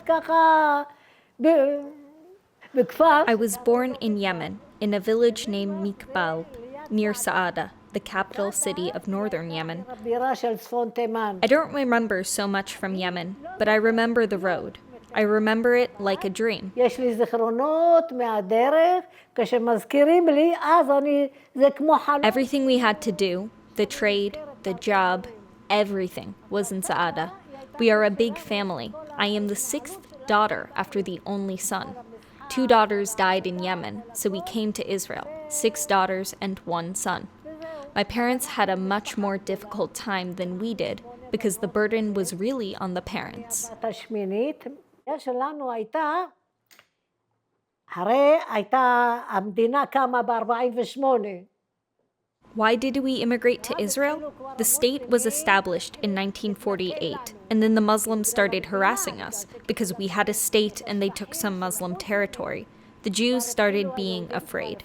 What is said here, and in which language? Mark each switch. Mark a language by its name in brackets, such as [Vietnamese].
[Hebrew] ככה בכפר. [English] I was born in Yemen, in a village named Mikbal, near Saada, the capital city of northern Yemen. [Hebrew] בירה של צפון תימן. [English] I don't remember so much from Yemen, but I remember the road. I remember it like a dream. [Hebrew] יש לי זיכרונות מהדרך, כשמזכירים לי, אז זה כמו חלום. [English] Everything we had to do, the trade, the job, everything was in Saada. We are a big family. I am the 6th daughter after the only son. 2 daughters died in Yemen, so we came to Israel, 6 daughters and 1 son. My parents had a much more difficult time than we did because the burden was really on the parents. [Hebrew] השמינית שלנו הייתה, הרי הייתה, המדינה קמה ב-48. [English] Why did we immigrate to Israel? The state was established in 1948, and then the Muslims started harassing us because we had a state and they took some Muslim territory. The Jews started being afraid.